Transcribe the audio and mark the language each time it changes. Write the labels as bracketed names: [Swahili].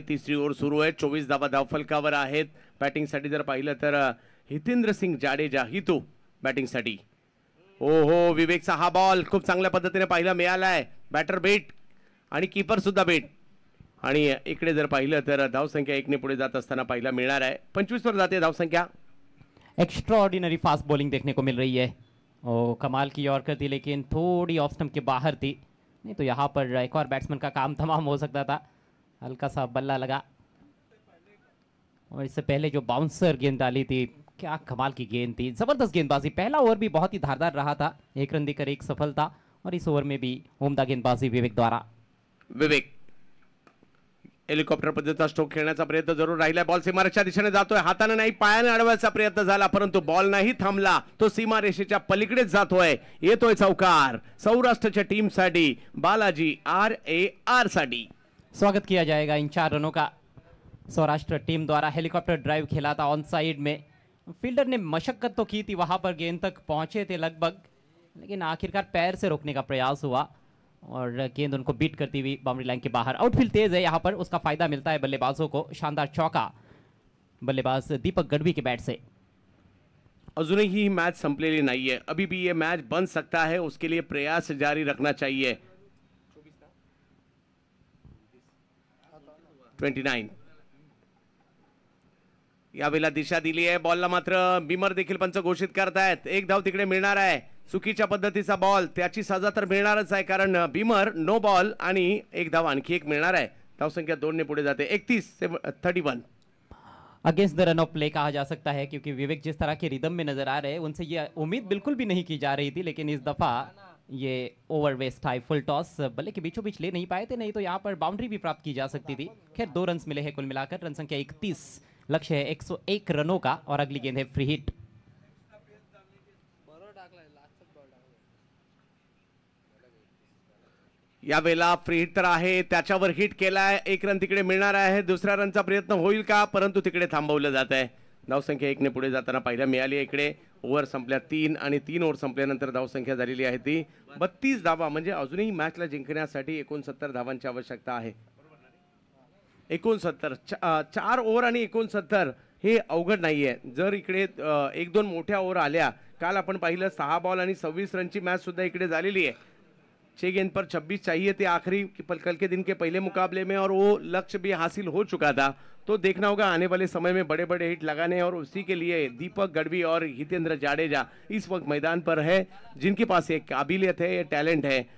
[Marathi] तिसरी ओव्हर सुरू आहे, 24 धावा धावफलकावर आहेत। बॅटिंगसाठी जर पाहिलं तर हितेंद्र सिंग जाडेजा हितू बॅटिंगसाठी। हो विवेकचा हा बॉल खूप चांगल्या पद्धतीने पाहायला मिळालाय, बॅटर बेट आणि कीपर सुद्धा बेट, आणि इकडे जर पाहिलं तर धावसंख्या 1 ने पुढे जात असताना पाहायला मिळणार आहे। 25 वर जाते धावसंख्या। [Hindi] एक्स्ट्राऑर्डिनरी फास्ट बॉलिंग देखने को मिल रही है, और कमाल की यॉर्कर थी लेकिन थोड़ी ऑफ स्टंप के बाहर थी, नहीं तो यहाँ पर एक और बैट्समैन का काम तमाम हो सकता था। हल्का सा बल्ला लगा, और इससे पहले जो बाउंसर गेंद डाली थी क्या कमाल की गेंद थी, जबरदस्त गेंदबाजी। पहला ओवर भी बहुत ही धारदार रहा था, 1 रन देकर 1 सफलता, और इस ओवर में भी उम्दा गेंदबाजी विवेक द्वारा। [Marathi] विवेक हेलिकॉप्टर पद्धतीचा स्ट्रोक खेळण्याचा प्रयत्न जरूर राहिलाय. बॉल सीमारेषेच्या दिशेने जातोय, हाताने नाही पायाने अडवायचा प्रयत्न झाला, परंतु बॉल नाही थांबला, तो सीमारेषेच्या पलीकडेच जातोय. येतोय चौकार सौराष्ट्रच्या टीमसाठी, बालाजी RAR साठी. [Hindi] स्वागत किया जाएगा इन 4 रनों का। सौराष्ट्र टीम द्वारा हेलीकॉप्टर ड्राइव खेला था ऑन साइड में। फील्डर ने मशक्कत तो की थी, वहां पर गेंद तक पहुंचे थे लगभग, लेकिन आखिरकार पैर से रोकने का प्रयास हुआ और गेंद उनको बीट करती हुई बाउंड्री लाइन के बाहर। आउटफील्ड तेज है, यहाँ पर उसका फायदा मिलता है बल्लेबाजों को। शानदार चौका बल्लेबाज दीपक गढ़वी के बैट से। [Marathi] अजूनही ही मैच संपलेली नाहीये, [Hindi] अभी भी ये मैच बन सकता है, उसके लिए प्रयास जारी रखना चाहिए. [Marathi] 29 यावेळेला दिशा दिली आहे. बॉलला मात्र बिमर देखील पंच घोषित करतायत. एक धाव तिकडे मिळणार आहे. चुकीच्या पद्धतीचा बॉल, त्याची सजा तर मिळणारच आहे, कारण बिमर नो बॉल आणि एक धाव आणखी एक मिळणार आहे. धावसंख्या 2 ने पुढे जाते. 31 [Hindi] against the run of play कहा जा सकता है, क्योंकि विवेक जिस तरह के रिदम में नजर आ रहे हैं, उनसे ये उम्मीद बिल्कुल भी नहीं की जा रही थी, लेकिन इस दफा ये over waste high full toss बल्ले के बीचों बीच ले नहीं पाए थे, नहीं तो यहाँ पर बाउंड्री भी प्राप्त की जा सकती थी. खैर 2 रन मिले हैं कुल मिलाकर. रन संख्या 31, लक्ष्य है 101 रनों का, और अगली गेंद है फ्री हिट. [Marathi] यावेळेला फ्री हिट तर आहे, त्याच्यावर हिट केलाय. 1 रन तिकडे मिळणार आहे. दुसऱ्या रनचा प्रयत्न होईल का, परंतु तिकडे थांबवलं जात आहे. धावसंख्या 1 ने पुढे जाताना पाहायला मिळाली. इकडे ओव्हर संपल्या 3 आणि 3 ओव्हर संपल्यानंतर धावसंख्या झालेली आहे ती 32 धावा. म्हणजे अजूनही मॅचला जिंकण्यासाठी 69 धावांची आवश्यकता आहे. 69 4 ओव्हर आणि 69 हे अवघड नाहीये. जर इकडे 1-2 मोठ्या ओव्हर आल्या, काल आपण पाहिलं 6 बॉल आणि 26 रनची मॅच सुद्धा इकडे झालेली है. [Hindi] 6 गेंद पर 26 चाहिए थे आखिरी कल के दिन के पहले मुकाबले में, और वो लक्ष्य भी हासिल हो चुका था. तो देखना होगा आने वाले समय में बड़े बड़े हिट लगाने, और उसी के लिए दीपक गढ़वी और हितेंद्र जाडेजा इस वक्त मैदान पर है, जिनके पास एक काबिलियत है, ये टैलेंट है.